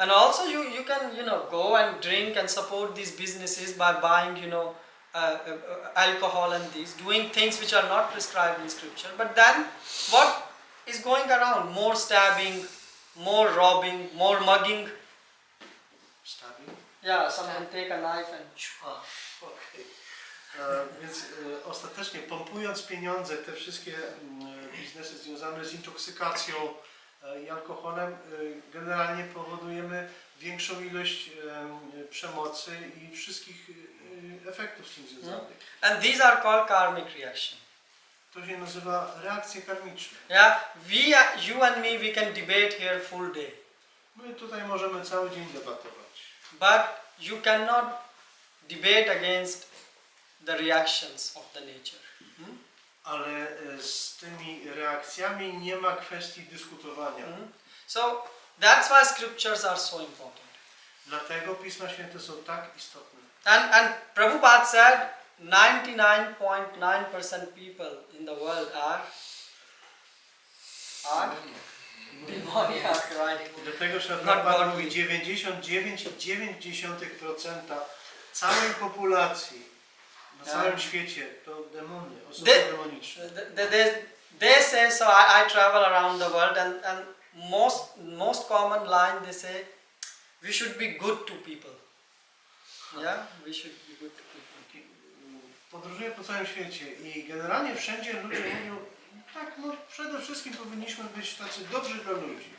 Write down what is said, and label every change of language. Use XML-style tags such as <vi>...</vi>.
<en>And also you can go and drink and support these businesses by buying alcohol and this, doing things which are not prescribed in scripture. But then what is going around? More stabbing, more robbing, more mugging. Stabbing? Yeah, someone take a knife and. Okay.</en> <pl>Więc ostatecznie pompując pieniądze w te wszystkie biznesy związane z intoksykacją i alkoholem, generalnie powodujemy większą ilość przemocy i wszystkich efektów z tym związanych.</pl> <en>And these are called karmic reaction.</en> <pl>To się nazywa reakcje karmiczne.</pl> <en>Yeah, you and me, we can debate here full day.</en> <pl>My tutaj możemy cały dzień debatować.</pl> <en>But you cannot debate against the reactions of the nature.</en> <pl>Ale z tymi reakcjami nie ma kwestii dyskutowania.</pl> <en>So that's why scriptures are so important.</en> <pl>Dlatego Pisma Święte są tak istotne.</pl> <en>And Prabhupada said 99.9% people in the world are demoniac, right?</en> <pl>Dlatego Prabhupada mówi 99,9% całej populacji na całym świecie to demony, osoby demoniczne.</pl> <en>They say, so I travel around the world, and most common line they say, we should be good to people. Yeah, we should be good to people.</en> <pl>Podróżuję po całym świecie i generalnie wszędzie ludzie mówią, tak, przede wszystkim powinniśmy być tacy dobrzy dla ludzi.</pl>